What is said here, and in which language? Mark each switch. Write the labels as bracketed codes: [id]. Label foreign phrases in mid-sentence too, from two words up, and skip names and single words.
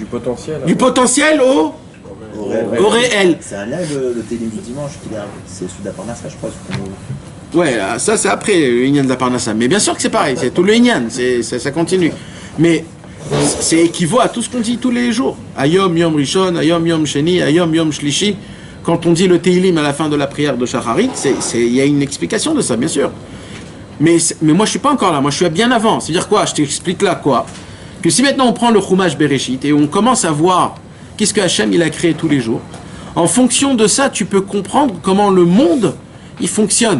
[fr] Du potentiel. Du potentiel au réel. C'est un live de Télim du dimanche qu'il a. C'est celui d'Aparnassa, je crois. Ouais, ça c'est après le Inyan de la Parnassa. Mais bien sûr que c'est pareil, c'est tout le Inyan, ça continue. Mais c'est équivaut à tout ce qu'on dit tous les jours. [he] היום יום ראשון, היום יום שני, היום יום שלישי. [fr] Quand on dit le Teilim à la fin de la prière de Shacharit, il y a une explication de ça, bien sûr. Mais moi je suis pas encore là, moi je suis bien avant. C'est-à-dire quoi? Je t'explique là quoi? Que si maintenant on prend le Chumash Bereshit et on commence à voir qu'est-ce que Hachem il a créé tous les jours, en fonction de ça tu peux comprendre comment le monde il fonctionne.